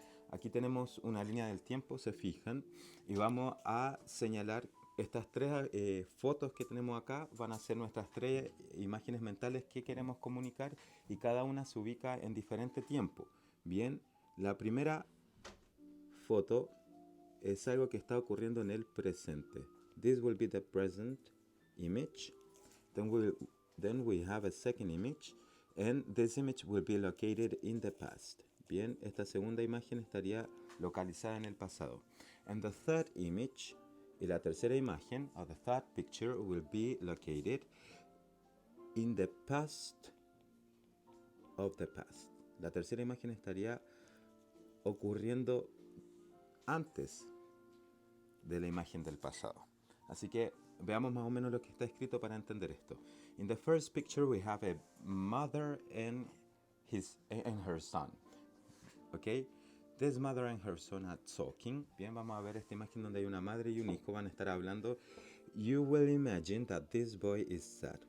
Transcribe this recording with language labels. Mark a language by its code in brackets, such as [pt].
[es] Aquí tenemos una línea del tiempo, se fijan, y vamos a señalar estas tres fotos que tenemos acá. Van a ser nuestras tres imágenes mentales que queremos comunicar, y cada una se ubica en diferente tiempo. Bien, la primera foto es algo que está ocurriendo en el presente. [en] This will be the present image. Then we have a second image, and this image will be located in the past. [es] Bien, esta segunda imagen estaría localizada en el pasado. [en] And the third image, [es] y la tercera imagen, [en] or the third picture, will be located in the past of the past. [es] La tercera imagen estaría ocurriendo antes de la imagen del pasado. Así que veamos más o menos lo que está escrito para entender esto. [en] In the first picture we have a mother and her son. Okay? This mother and her son are talking. [es] Bien, vamos a ver esta imagen donde hay una madre y un hijo, van a estar hablando. [en] You will imagine that this boy is sad.